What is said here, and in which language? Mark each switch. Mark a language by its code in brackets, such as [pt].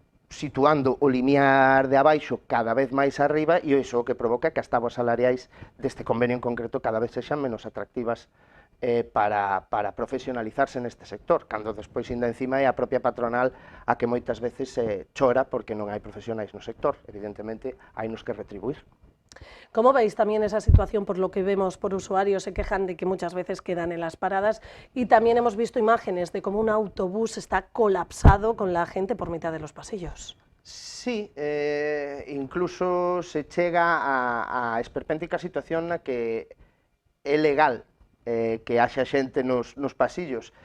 [gl] situando o limiar de abaixo cada vez máis arriba, e iso o que provoca que as tabas salariais deste convenio en concreto cada vez sexan menos atractivas para profesionalizarse neste sector, cando despois ainda encima é a propia patronal a que moitas veces chora porque non hai profesionais no sector. Evidentemente, hai nos que retribuir. [es] ¿Cómo veis también esa situación? Por lo que vemos por usuarios, se quejan de que muchas veces quedan en las paradas, y también hemos visto imágenes de cómo un autobús está colapsado con la gente por mitad de los pasillos. [gl] Sí, incluso se chega a esperpéntica situación na que é legal que haxa xente nos pasillos.